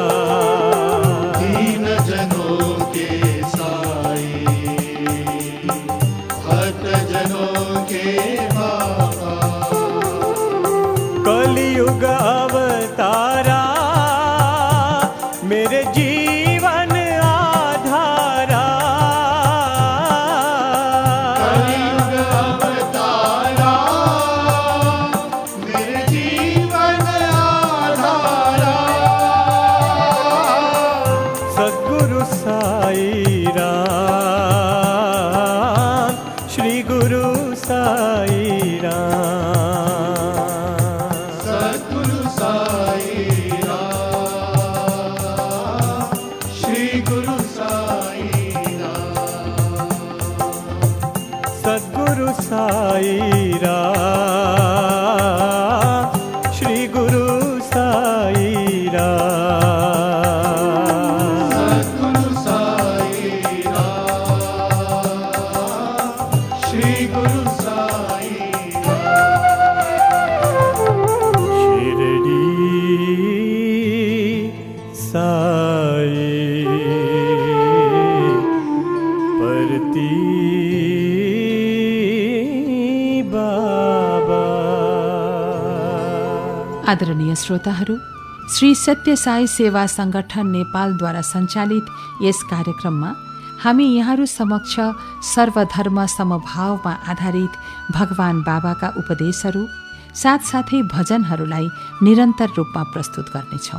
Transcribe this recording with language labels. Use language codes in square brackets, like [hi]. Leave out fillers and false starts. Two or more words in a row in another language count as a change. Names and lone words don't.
[hi] दीन जनों के साई भक्त जनों के बाबा कलियुग अवतारा मेरे जीवन आधारा कलियुग अवतारा मेरे जीवन आधारा सद्गुरु साई राम श्री गुरु साई राम सद्गुरु साई राम श्री गुरु साई राम सद्गुरु साई राम श्री गुरु साई राम सद्गुरु साई राम श्री गुरु साई शिरडी साई परती बाबा [ne] आदरणीय श्रोताहरू, श्री सत्य साई सेवा संगठन नेपालद्वारा सञ्चालित यस कार्यक्रममा हामी यहाँहरू समक्ष सर्वधर्म समभावमा आधारित भगवान बाबाका उपदेशहरू साथसाथै भजनहरूलाई निरन्तर रूपमा प्रस्तुत गर्नेछौँ।